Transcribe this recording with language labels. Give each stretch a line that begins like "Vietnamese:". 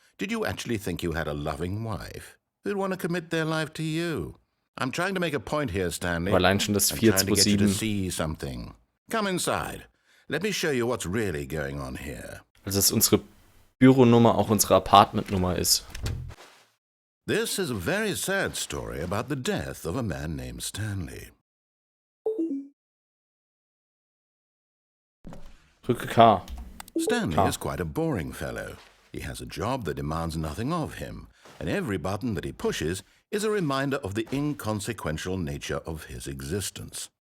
English: Did you actually think you had a loving wife who'd want to commit their life to you? I'm trying to make a point here, Stanley.
German: Aber allein schon das
English: I'm trying to get you to 427. see something. Come inside. Let me show you what's really going on here.
German: Also dass unsere Büronummer auch unsere Apartmentnummer ist.
English: This is a very sad story about the death of a man named Stanley.
German: Drücke K.
English: Stanley is quite a boring fellow. He has a job that demands nothing of him, and every button that he pushes is a reminder of the inconsequential nature of his existence.